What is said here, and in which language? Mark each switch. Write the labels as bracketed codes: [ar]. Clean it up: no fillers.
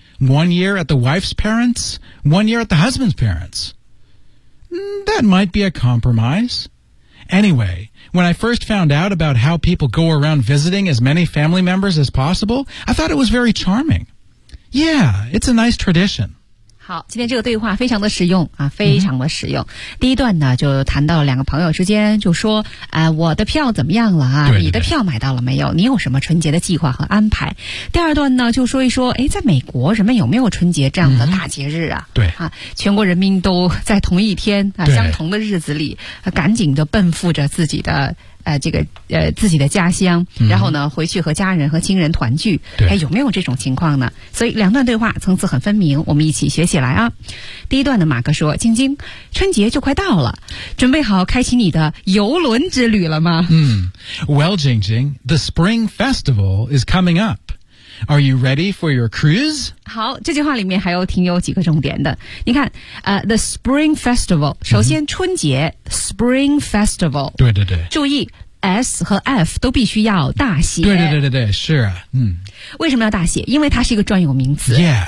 [en] One year at the wife's parents, one year at the husband's parents. That might be a compromise. Anyway, when I first found out about how people go around visiting as many family members as possible, I thought it was very charming. Yeah, it's a nice tradition. [zh] 好，今天这个对话非常的实用啊，非常的实用。第一段呢，就谈到了两个朋友之间，就说，我的票怎么样了啊？对对对，你的票买到了没有？你有什么春节的计划和安排？第二段呢，就说一说，哎，在美国人们有没有春节这样的大节日啊？对，啊，全国人民都在同一天啊，相同的日子里，赶紧的奔赴着自己的。自己的家乡，然后呢回去和家人和亲人团聚，哎，有没有这种情况呢？所以两段对话层次很分明，我们一起学起来啊。第一段的马克说，晶晶，春节就快到了，准备好开启你的游轮之旅了吗？ [en] Well, Jing Jing, the Spring Festival is coming up. Are you ready for your cruise? [zh] 好，这句话里面还有挺有几个重点的。你看， [en] the Spring Festival, [zh] 首先春节，Spring Festival, 对对对，注意S 和 F 都必须要大写。对对对对对，是啊，嗯。为什么要大写？因为它是一个专有名词。